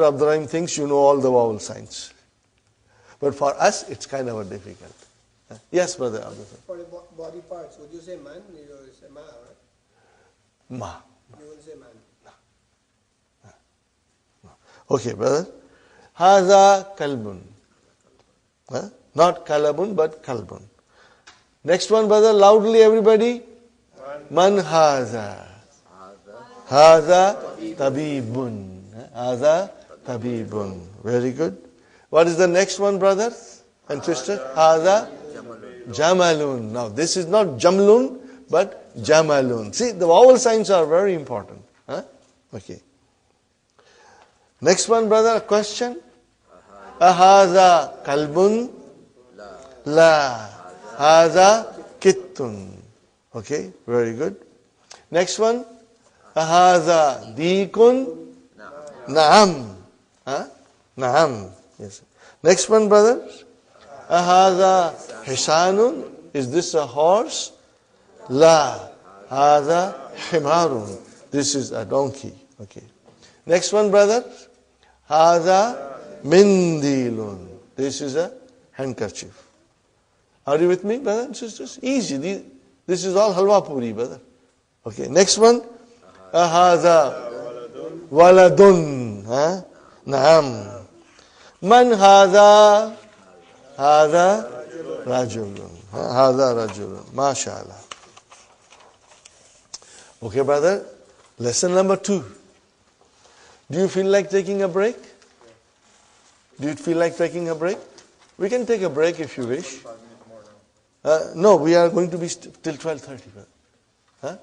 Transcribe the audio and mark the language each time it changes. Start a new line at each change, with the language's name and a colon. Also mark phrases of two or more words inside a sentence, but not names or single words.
English: Abdul Rahim thinks you know all the vowel signs. But for us, it's kind of difficult. Yes, brother Abdul Rahim. For the body parts, would you say man? You would say ma, right? Ma. You wouldn't say man. Okay, brother.
Arabic: هذا كلب.
English: Not kalabun, but kalbun. Next one, brother, loudly everybody.
Arabic: من هذا. هذا طبيب. هذا طبيب.
English: Very good. What is the next one, brothers and sisters?
Arabic: هذا جمل.
English: Now, this is not jamlun, but jamalun. See, the vowel signs are very important. Okay. Next one, brother, a question.
Arabic: أهذا كلب؟ لا. هذا قط.
English: Okay, very good. Next one.
Arabic: أهذا ديك? نعم. نعم.
English: Yes. Next one, brothers.
Arabic: أهذا حصان?
English: Is this a horse?
Arabic: La. هذا حمار.
English: This is a donkey. Okay. Next one, brothers.
Arabic: هذا منديل.
English: This is a handkerchief. Are you with me, brothers and sisters? Easy. This is all
Urdu: حلوہ پوری,
English: brother. Okay. Next one.
Arabic: هذا ولد. نعم. من هذا? هذا رجل. هذا رجل.
English: MashaAllah. Okay, brother. Lesson number 2. Do you feel like taking a break? Do you feel like taking a break? We can take a break if you wish. No, we are going to be till 12:30.